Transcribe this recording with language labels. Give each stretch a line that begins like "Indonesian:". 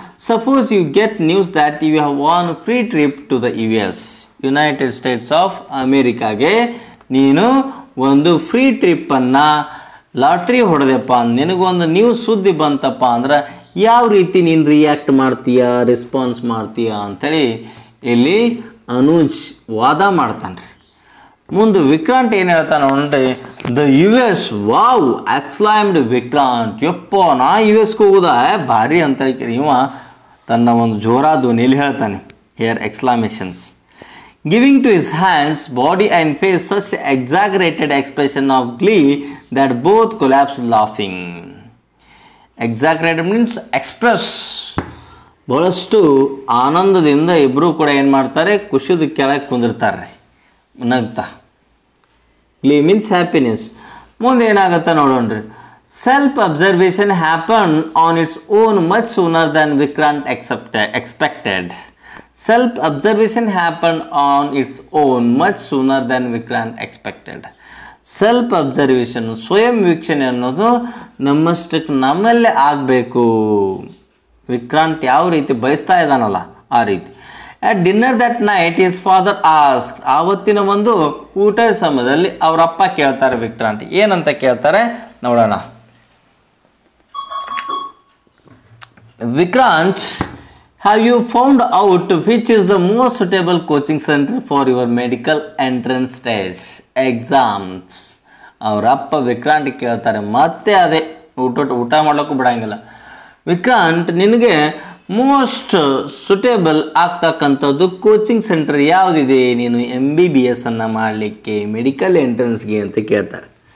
English: suppose you get news that you have won free trip to the US,
Kannada: United States of ಅಮೇರಿಕಾಗೆ ನೀನು ಒಂದು free ಟ್ರಿಪ್ಪನ್ನು lottery ಹೊಡೆದಪ್ಪ, ನಿನಗೊಂದು news ಸುದ್ದಿ ಬಂತಪ್ಪ ಅಂದ್ರೆ ಯಾವ ರೀತಿ ನೀನು ರಿಯಾಕ್ಟ್ ಮಾಡ್ತೀಯ, ರೆಸ್ಪಾನ್ಸ್ ಮಾಡ್ತೀಯ ಅಂಥೇಳಿ ಇಲ್ಲಿ ಅನುಜ್ ವಾದ ಮಾಡ್ತಾನೆ ರೀ. ಮುಂದೆ ವಿಕ್ರಾಂತ್ ಏನು ಹೇಳ್ತಾನೆ ನೋಡ್ರಿ, ದ US, ವಾವ್ ಎಕ್ಸ್ಲೈಮ್ಡ್ ವಿಕ್ರಾಂತ್, ಯಪ್ಪ ನಾ US ಹೋಗುದಾ ಭಾರಿ ಅಂತ ಇವ ತನ್ನ ಒಂದು ಜೋರಾ ಧ್ವನಿಯಲ್ಲಿ ಹೇಳ್ತಾನೆ,
English: Here exclamations. Giving to his hands, body and face such exaggerated expression of glee that both collapsed laughing. Exaggerated means express.
Kannada: ಬಹಳಷ್ಟು ಆನಂದದಿಂದ ಇಬ್ಬರು ಕೂಡ ಏನು ಮಾಡ್ತಾರೆ, ಖುಷಿದ ಕೆಳಗೆ ಕುಂದಿರ್ತಾರೆ ನಗ್ತಾ.
English: Glee means happiness.
Kannada: ಮುಂದೆ ಏನಾಗುತ್ತೆ ನೋಡೋಣ್ರಿ.
English: Self observation happen on its own much sooner than Vikrant expected. Self observation happened on its own much sooner than Vikrant expected.
Kannada: Self observation, ಸ್ವಯಂ ವೀಕ್ಷಣೆ ಅನ್ನೋದು ನಮ್ಮಷ್ಟಕ್ಕೆ ನಮ್ಮಲ್ಲೇ ಆಗಬೇಕು. ವಿಕ್ರಾಂತ್ ಯಾವ ರೀತಿ ಬಯಸ್ತಾ ಇದ್ದಾನಲ್ಲ ಆ ರೀತಿ.
English: At dinner that night his father asked,
Kannada: ಆವತ್ತಿನ ಒಂದು ಊಟದ ಸಮಯದಲ್ಲಿ ಅವರಪ್ಪ ಕೇಳ್ತಾರೆ ವಿಕ್ರಾಂತ್, ಏನಂತ ಕೇಳ್ತಾರೆ ನೋಡೋಣ.
English: Vikrant, have you found out which is the most suitable coaching center for your medical entrance test exams?
Kannada: ಅವರಪ್ಪ ವಿಕ್ರಾಂತ್ ಕೇಳ್ತಾರೆ, ಮತ್ತೆ ಅದೇ ಊಟ ಮಾಡ್ಲಿಕ್ಕೂ ಬಿಡಂಗಿಲ್ಲ. ವಿಕ್ರಾಂತ್, ನಿನಗೆ ಮೋಸ್ಟ್ ಸುಟೇಬಲ್ ಆಗ್ತಕ್ಕಂಥದ್ದು ಕೋಚಿಂಗ್ ಸೆಂಟರ್ ಯಾವುದಿದೆ ನೀನು MBBS ಅನ್ನು ಮಾಡಲಿಕ್ಕೆ, ಮೆಡಿಕಲ್ ಎಂಟ್ರೆನ್ಸ್ಗೆ ಅಂತ ಕೇಳ್ತಾರೆ.